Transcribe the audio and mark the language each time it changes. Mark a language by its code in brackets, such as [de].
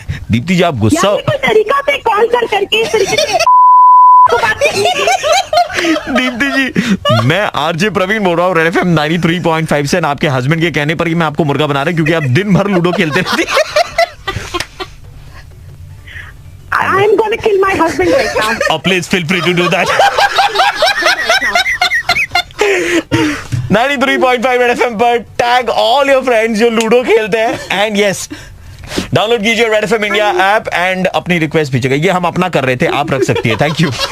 [hi] दीप्ति जी आप गुस्सा, यार, कोई तरीका से कॉल करके इस तरीके से तो बातें की। दीप्ति जी मैं आरजे प्रवीण बोल रहा हूँ रेड एफएम 93.5 से। आपके हस्बैंड के कहने पर ही मैं आपको मुर्गा बना रहा हूँ क्योंकि आप दिन भर लूडो खेलते रहती हैं। [en] I am gonna kill my husband right now. Oh, please feel free to do that. [hi] 93.5 red FM पर [en] tag all your friends [hi] जो लूडो खेलते हैं एंड यस डाउनलोड कीजिए red FM India app and अपनी request भेजिएगा। ये हम अपना कर रहे थे, आप रख सकती है। [en] Thank you.